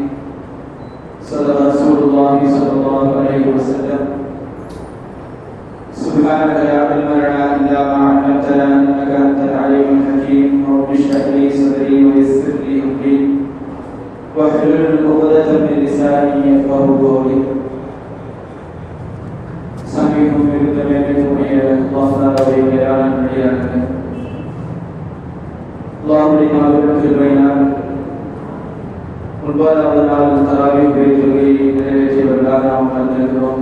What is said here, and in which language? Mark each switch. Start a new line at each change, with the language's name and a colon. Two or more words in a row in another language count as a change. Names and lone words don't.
Arabic: صدق رسول الله صلى الله عليه وسلم. سبحانك لا علم لنا إلا ما علمتنا إنك أنت العليم الحكيم. رب اشرح لي صدري ويسر لي أمري واحلل عقدة من لساني يفقهوا قولي.
Tamil: சமீபம் இருந்த மேற்கூறிய அல்லாஹ்வுடைய மேலான வழியாக அல்லாஹ்வுடைய மாபெரும் கிருபையினால் முன்பாவது நாள் தராவீஹ் தொழுகையை நிறைவேற்றியவர்களாக நாம் வந்திருக்கிறோம்.